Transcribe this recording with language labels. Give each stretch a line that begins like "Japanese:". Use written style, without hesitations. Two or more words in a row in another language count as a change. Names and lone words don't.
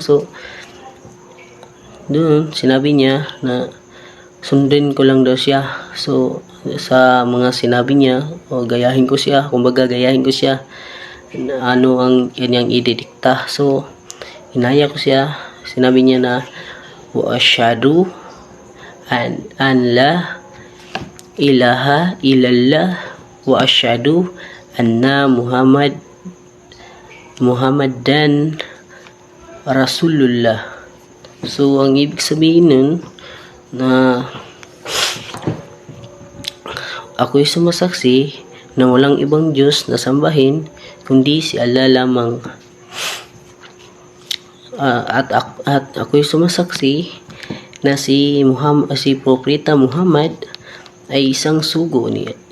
Filipino: So, doon, sinabi niya na sundin ko lang daw siya. So, sa mga sinabi niya, gayahin ko siya, ano ang kanyang ididikta. So, inaya ko siya, sinabi niya na
Arabic: وأشهد أن لا إله إلا الله وأشهد أن محمدا رسول الله.
Filipino: So, ang ibig sabihin nun na ako'y sumasaksi na walang ibang Diyos na sambahin kundi si Allah lamang. At ako'y sumasaksi na si Propeta Muhammad ay isang sugo niya.